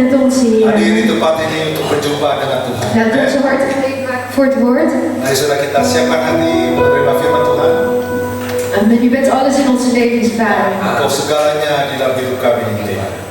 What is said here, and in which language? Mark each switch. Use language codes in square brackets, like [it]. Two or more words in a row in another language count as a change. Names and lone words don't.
[nl] hier. [id] Hadirin tempat ini untuk berjumpa dengan Tuhan. [nl] Laat onze harten gereed maken voor het woord. [id] Mari saudara kita siapkan hati menerima firman Tuhan. [nl] Amen. U bent alles in onze levens, Vader. [id] Engkau segalanya di dalam hidup kami ini Tuhan.